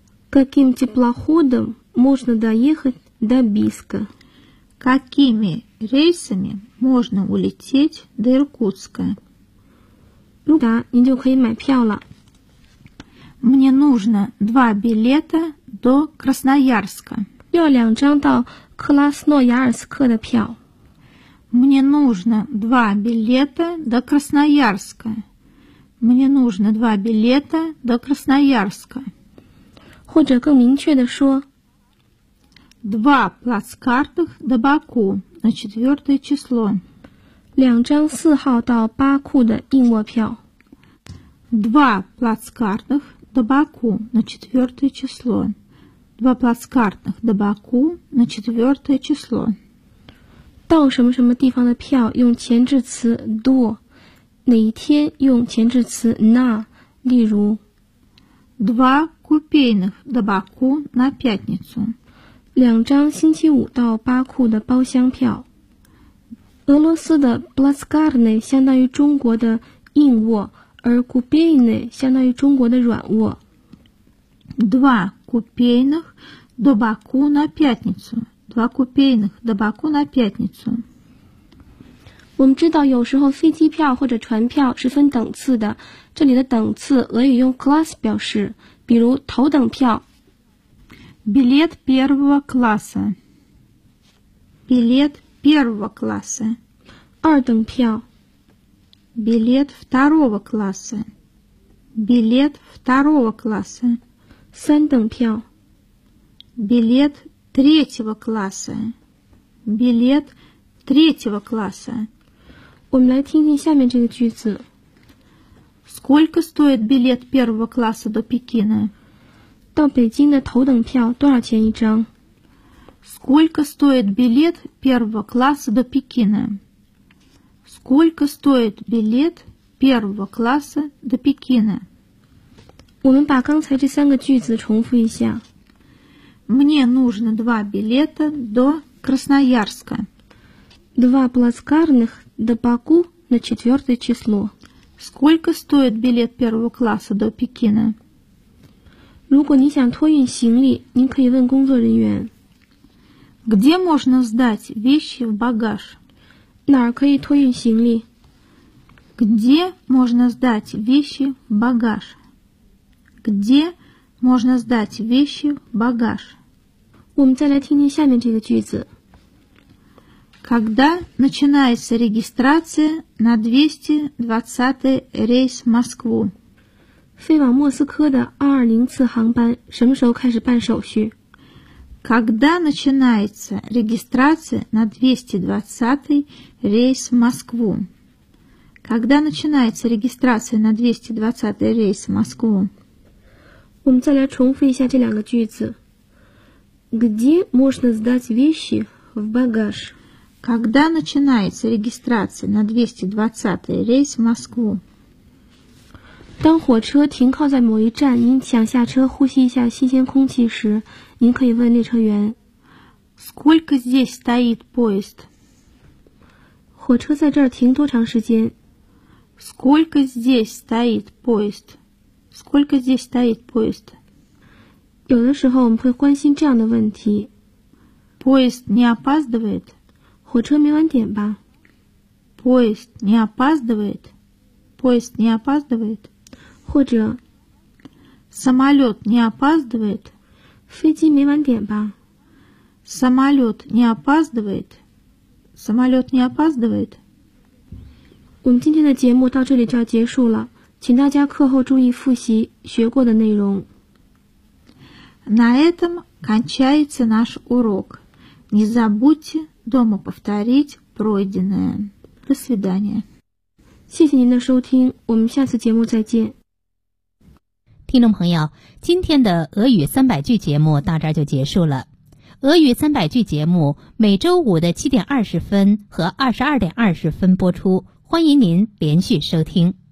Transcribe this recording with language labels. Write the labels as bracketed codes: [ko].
[ru] Каким теплоходом можно доехать до Бийска? Какими рейсами можно улететь до Иркутска? [zh] 如果您就可以买票了。 [ru] Мне нужно 2 билета до Красноярска. [zh] 要两张到克拉斯诺亚尔斯克的票。 [ru] Мне нужно 2 билета до Красноярска. Мне нужно 2 билета до Красноярска. [zh] 或者更明确的说 [ru] 2 плацкарта до Баку на 4 число. [zh] 两张4号到巴库的硬卧票。 [ru] 2 плацкарта до Баку на 4 число. два плацкартных до Баку на четвертое число. [zh] 到什么什么地方的票用前置词 до, 哪一天用前置词 на, 例如 [ru] два купейных до Баку на пятницу. [zh] 两张星期五到巴库的包厢票。俄罗斯的 плацкартные 相当于中国的硬卧，而 купейные 相当于中国的软卧。 [ru] Два купейных до Баку на пятницу. Два купейных до Баку на пятницу. [zh] 我们知道有时候飞机票或者船票是分等次的，这里的等次俄语用 класс 表示，比如头等票。 [ru] Билет первого класса. Билет первого класса. [zh] 二等票。 [ru] Билет второго класса. Билет второго класса. [zh] 三等票 [ru] билет третьего класса, билет третьего класса. [zh] 我们来听听下面这个句子。 [ru] Сколько стоит билет первого класса до Пекина? [zh] 到北京的头等票多少钱一张? [ru] Сколько стоит билет первого класса до Пекина? Сколько стоит билет первого класса до Пекина? [zh] 我们把刚才这三个句子重复一下。 [ru] Мне нужно два билета до Красноярска. Два плацкартных до Баку на четвертое число. Сколько стоит билет первого класса до Пекина? [zh] 如果你想托运行李，您可以问工作人员。 [ru] Где можно сдать вещи в багаж? [zh] 哪儿可以托运行李？ [ru] Где можно сдать вещи в багаж? Где можно сдать вещи в багаж? [zh] 我们再来听听下面这个句子。 [ru] Когда начинается регистрация на 220-й рейс в Москву? [zh] 飞往莫斯科的220次航班什么时候开始办手续? [ru] Когда начинается регистрация на 220-й рейс в Москву? Когда начинается регистрация на 220-й рейс в Москву? [zh] 我们再来重复一下这两个句子。 [ru] Где можно сдать вещи в багаж? Когда начинается регистрация на 220-й рейс в Москву? [zh] 当火车停靠在某一站，您想下车呼吸一下新鲜空气时，您可以问列车员。 [ru] Сколько здесь стоит поезд? [zh] 火车在这儿停多长时间? [ru] Сколько здесь стоит поезд? Сколько здесь стоит поезд? [zh] 有的时候我们会关心这样的问题。 [ru] Поезд не опаздывает? [zh] 火车没晚点吧? [ru] Поезд не опаздывает? Поезд не опаздывает? [zh] 或者 [ru] Самолет не опаздывает? [zh] 飞机没晚点吧? [ru] Самолет не опаздывает? Самолет не опаздывает? [zh] 我们今天的节目到这里就要结束了。请大家课后注意复习学过的内容。 [ru] На этом кончается наш урок. Не забудьте дома повторить пройденное. До свидания. [zh] 谢谢您的收听，我们下次节目再见。听众朋友，今天的俄语三百句节目到这儿就结束了。俄语三百句节目每周五的7:20和22:20播出，欢迎您连续收听。